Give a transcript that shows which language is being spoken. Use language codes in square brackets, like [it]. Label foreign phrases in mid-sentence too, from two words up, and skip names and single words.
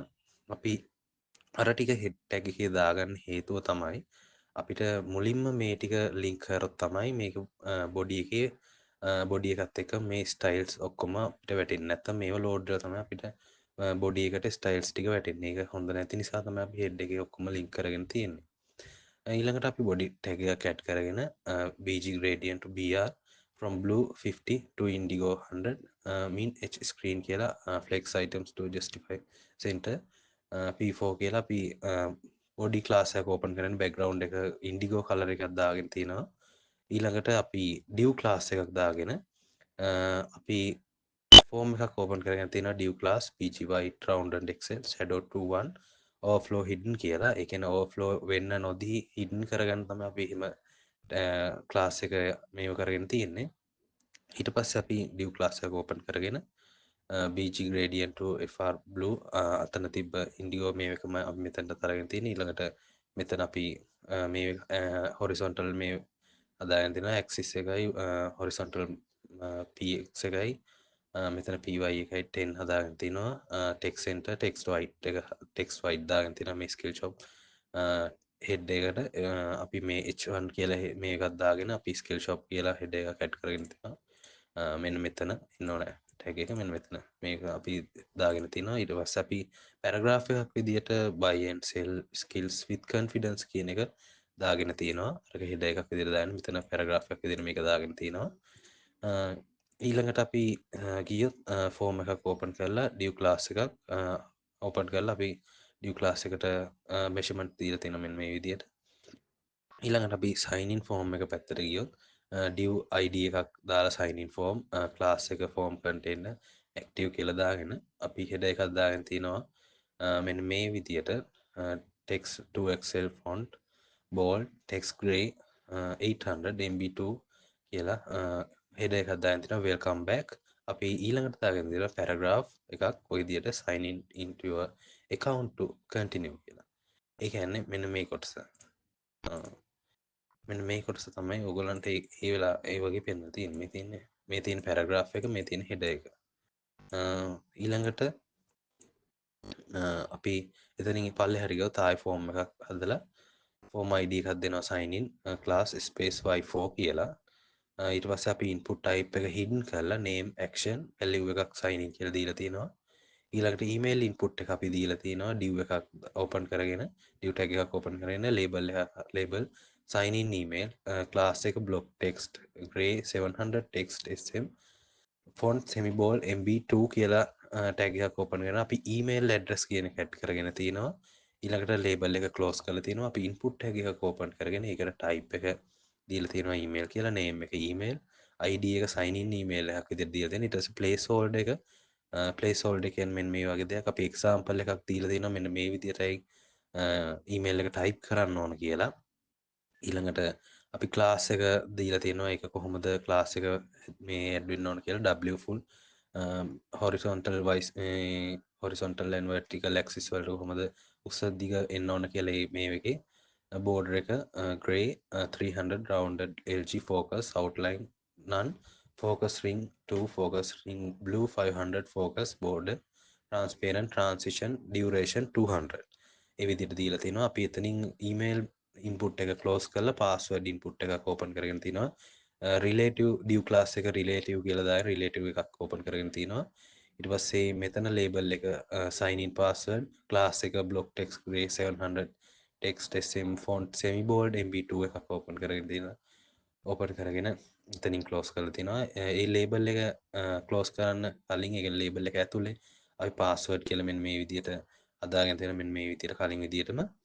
[si] අපි අර ටික [en] head tag [si] එකේ දාගන්න හේතුව තමයි අපිට මුලින්ම මේ ටික link කරොත් තමයි මේක බොඩි එකත් එක්ක මේ ස්ටයිල්ස් ඔක්කොම අපිට වැටෙන්නේ. නැත්තම් මේව ලෝඩ් කරලා තමයි අපිට බොඩි එකට ස්ටයිල්ස් ටික වැටෙන්නේ. ඒක හොඳ නැති නිසා තමයි අපි head එකේ ඔක්කොම link කරගෙන තියෙන්නේ. ඊළඟට අපි [en] body tag [si] එකක් add කරගෙන [en] bg gradient to br from blue 50 to indigo 100 mean h screen [si] කියලා [en] flex items to justify center p4 [si] කියලා අපි [en] body class [si] එක open කරගෙන background එක [en] indigo color [si] එකක් දාගෙන තිනවා. ඊළඟට අපි [en] div class [si] එකක් දාගෙන අපි form එකක් open කරගෙන තියෙනවා [en] div class pg white rounded excel shadow to 1 overflow hidden [si] කියලා. ඒ කියන්නේ overflow වෙන්න නොදී hidden කරගන්න තමයි අපි එහෙම class එක මේව කරගෙන තියෙන්නේ. ඊට පස්සේ අපි [en] div class [si] එක open කරගෙන [en] bg gradient to fr blue [si] අතන තිබ්බ indigo මේකම අපි මෙතනට අරගෙන තියෙන්නේ. ඊළඟට මෙතන අපි මේ horizontal මේ හදාගෙන තියෙනවා axis එකයි [en] horizontal px [si] එකයි මෙතන py එකයි 10 හදාගෙන තිනවා. [en] text center text white [si] එක [en] text white [si] දාගෙන තිනවා මේ [en] skill shop head [si] එකට. අපි මේ h1 කියලා මේකක් දාගෙන අපි [en] skill shop [si] කියලා head එකක් add කරගෙන තිනවා. මෙන්න මෙතන ඉන්න ඕනේ tag එක. මෙන්න මෙතන මේක අපි දාගෙන තිනවා. ඊට පස්සේ අපි paragraph එකක් විදියට [en] buy and sell skills with confidence [si] කියන එක දාගෙන තියෙනවා. අරක head එකක් විදියට දාගෙන මෙතන paragraph එකක් විදියට මේක දාගෙන තියෙනවා. ඊළඟට අපි ගියොත් form එකක් open කරලා [en] div class [si] එකක් open කරලා අපි [en] div class [si] එකට measurement දීලා තියෙනවා මෙන්න මේ විදියට. ඊළඟට අපි [en] sign in form [si] එක පැත්තට ගියොත් [en] div id [si] එකක් දාලා [en] sign in form class [si] එක [en] form container active [si] කියලා දාගෙන අපි header එකක් දාගෙන තිනවා මෙන්න මේ විදියට [en] text to excel font bold text gray 800 mb2 [si] කියලා header එකක් දාගෙන තිනවා [en] welcome back. [si] අපි ඊළඟට දාගෙන තියෙනවා paragraph එකක් ඔය විදියට [en] sign in into your account to continue [si] කියලා. ඒ කියන්නේ මෙන්න මේ කොටස. මෙන්න මේ කොටස තමයි ඔයගොල්ලන්ට ඒ වෙලා ඒ වගේ පෙන්වලා තියෙන්නේ. මේ තියෙන paragraph එක, මේ තියෙන header එක. ඊළඟට අපි එතනින් පල්ලෙහාට ගියොත් ආයෙ form එකක් හදලා [en] form id [si] එකක් දෙනවා [en] sign in class space y4 [si] කියලා. ඊට පස්සේ අපි [en] input type [si] එක hidden කරලා [en] name action value [si] එකක් [en] sign in [si] කියලා දීලා තියෙනවා. ඊළඟට [en] email input [si] එක අපි දීලා තියෙනවා div එකක් open කරගෙන [en] div tag [si] එකක් open කරගෙන [en] label sign in email class [si] එක [en] block text gray 700 text sm font semi bold mb2 [si] කියලා tag එකක් open කරගෙන අපි [en] email address [si] කියන එක add කරගෙන තිනවා. ඊළඟට label එක close කරලා තිනවා. අපි [en] input tag [si] එකක් open කරගෙන ඒකට type එක දීලා තියෙනවා email කියලා, name එක [en] email ID [si] එක [en] sign in email [si] එකක් විදිහට දීලා තියෙනවා. ඊට පස්සේ placeholder එක placeholder කියන්නේ මෙන්න මේ වගේ දෙයක්. අපි example එකක් දීලා තියෙනවා මෙන්න මේ විදිහටයි email එක type කරන්න ඕන කියලා. ඊළඟට අපි ක්ලාස් එක දීලා තියෙනවා ඒක කොහොමද ක්ලාස් එක මේ ඇඩ් වෙන්න ඕන කියලා [en] w full horizontal wise horizontal and vertical axis [si] වලට කොහොමද උස දිග එන්න ඕන කියලා මේ එකේ border එක [en] grey 300 rounded LG focus outline none focus ring 2 focus ring blue 500 focus border transparent transition duration 200 [si] ඒ විදිහට දීලා තිනවා අපි එතනින් [en] email input [si] එක close කරලා [en] password input [si] එකක් open කරගෙන තිනවා [en] relative div class [si] එක relative කියලා දාලා relative එකක් open කරගෙන තිනවා ඊට පස්සේ මෙතන label එක [en] sign in password class [si] එක [en] block text gray 700 text sm font semi bold mb2 [si] එකක් open කරගෙන තිනවා open කරගෙන එතනින් close කරලා තිනවා ඒ label එක close කරන්න කලින් ඒ label එක ඇතුලේ අපි password කියලා මෙන්න මේ විදිහට හදාගෙන තියෙන මෙන්න මේ විදිහට කලින් විදිහටම